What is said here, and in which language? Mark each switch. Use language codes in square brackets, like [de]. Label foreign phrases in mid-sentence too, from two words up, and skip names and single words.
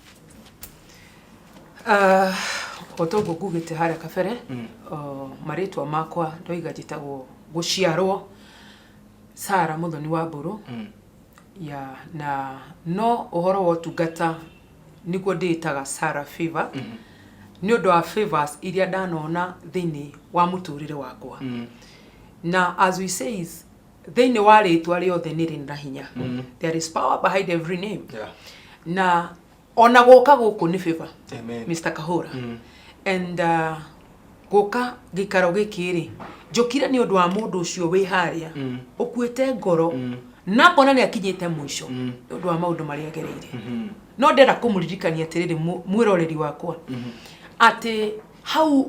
[ki] otogo gugite haria kabere maritwa makwa ndoiga njitagwo guciarwo Sara Muthoni wa Mburu ya na no uhoro wa tungata niguo nditaga Sara Favor ni undu wa favors iria ndanona thiini wa muturire wakwa na [en] as we says [ki] thiini wa ritwa riothe ni rinda hinya [en] there is power behind every name [ki] na ona goka guku ni Favor Mr. Kahura and goka gikaro gikiri njokire ni undu wa mundu ucio wi haria ukuite ngoro na kona ni akinyite mwisho undu wa maundu mari agereire no ndera kumuririkania atiriri mwiroreri wakwa ati hau